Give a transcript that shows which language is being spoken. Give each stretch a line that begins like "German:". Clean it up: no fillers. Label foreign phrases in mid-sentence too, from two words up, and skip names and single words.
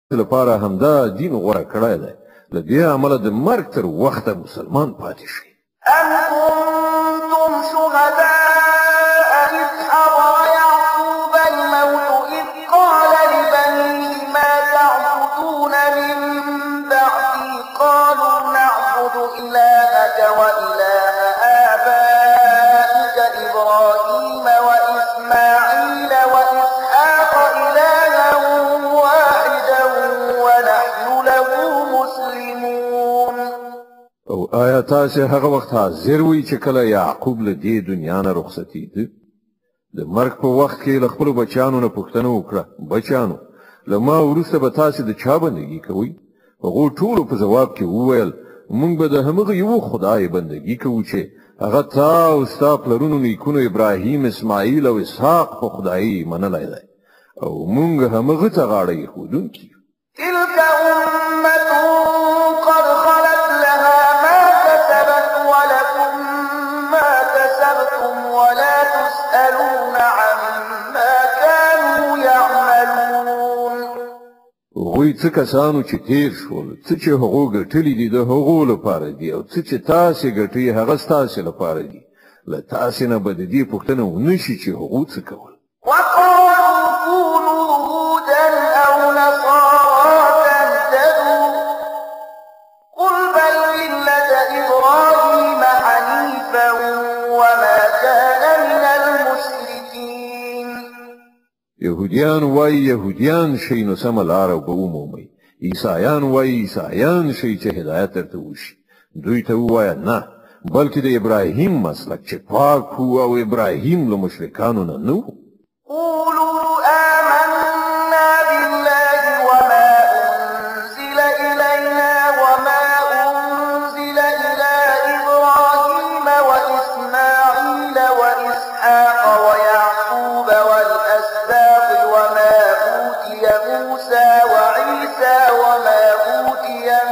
Pashto: لپاره همدا دین غوره کړی دی. له دې امله د مرګ تر وخته مسلمان پاتې شي.
Arabic: أم كنتم شهداء إذ حضر يعقوب الموت إذ قال لبنيه ما تعبدون من بعدي قالوا نعبد إلهك وإله آبائك إبراهيم وإسماعيل وإسحاق إلها واحدا ونحن له مسلمون.
Pashto: او آیا تاسې هغه وخت حاضر وئ چې کله یعقوب له دې دنیا نه رخصتېده؟ د مرګ په وخت کې له خپلو بچیانو نه پوښتنه وکړه: بچیانو، له ما وروسته به تاسې د چا بندګي کوئ؟ هغو ټولو په ځواب کې وویل: موږ به د همغه یوه خدای بندګي کوو چې هغه تا او ستا پلرونو نیکونو ابراهیم، اسماعیل او اسحاق په خدایي منلی دی، او موږ همغه ته غاړه ایښودونکي یو.
Arabic: تلك أمة قد خلت لها ما كسبت ولكم ما كسبتم ولا تسألون عما كانوا يعملون.
Pashto: هغوی څه کسانو چې تیر شول، څه چې هغو ګټلي دي د هغو لپاره دي، او څه چې تاسې ګټئ هغه ستاسې لپاره دي. له تاسې نه به د دې پوښتنه ونه شي چې هغو څه کول.
Arabic: وقالوا كونوا هودا أو نصارى تهتدوا قل بل ملة إبراهيم حنيفا وما كان من المشركين.
Pashto: يهوديان وایي یهودیان شئ نو سمه لاره به ومومئ. عیسایان وایي عیسایان شئ چې هدایت درته وشي. دوی ته ووایه نه، بلکې د ابراهیم مسلک چې پاک و او ابراهیم له مشرکانو نه نه و.
Arabic: قولوا آمنا بالله وما أنزل إلينا وما أنزل إلى إبراهيم وإسماعيل وإسحاق ويعقوب والأسباط وما أوتي موسى وعيسى وما أوتي